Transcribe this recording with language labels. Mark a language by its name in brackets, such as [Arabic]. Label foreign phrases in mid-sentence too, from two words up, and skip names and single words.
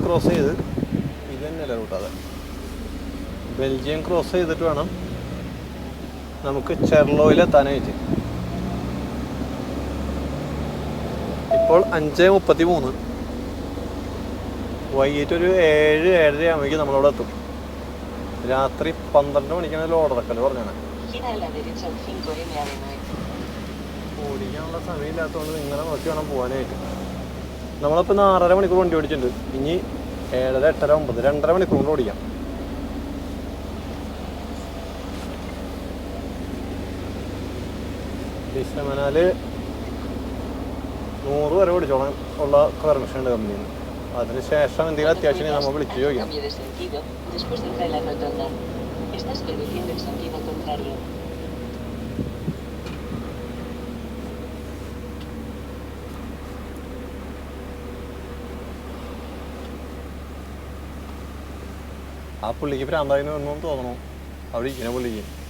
[Malayalam] ക്രോസ് ചെയ്ത്, ഇത് തന്നെയല്ല റൂട്ടാതെ, ബെൽജിയം ക്രോസ് ചെയ്തിട്ട് വേണം നമുക്ക് ചെർലോയിലെത്താനായിട്ട്. ഇപ്പോൾ 5:33. വൈകിട്ട് ഒരു 7-7:30 ആകുമ്പോഴേക്കും നമ്മളവിടെ എത്തും. രാത്രി 12 മണിക്കാണ് ലോഡ് ഇറക്കൽ പറഞ്ഞാണ്. [Spanish] Gira a la derecha en 5M Ave 9. [Malayalam] ഓടിക്കാനുള്ള സമയമില്ലാത്തതുകൊണ്ട് ഇങ്ങനെ നോക്കി വേണം പോകാനായിട്ട്. നമ്മളിപ്പോൾ 6.5 മണിക്കൂർ വണ്ടി ഓടിച്ചിട്ടുണ്ട്. ഇനി 7, 8, 9, 2.5 മണിക്കൂർ കൊണ്ട് ഓടിക്കാം. ഡിസമനാല് 100 വരെ ഓടിച്ചോളാൻ ഉള്ള പെർമിഷൻ ഉണ്ട് കമ്പനിയിൽ നിന്ന്. അതിനുശേഷം എന്തെങ്കിലും അത്യാവശ്യം നമ്മൾ വിളിച്ച് ചോദിക്കാം. [Spanish] Cambio de sentido después de entrar en la rotonda. Estás conduciendo en sentido contrario. [Malayalam] ആ പുള്ളിക്ക് പ്രാന്തായിന്ന് ഒന്നും തോന്നണു അവിടെ ഇരിക്കുന്ന പുള്ളിക്ക്.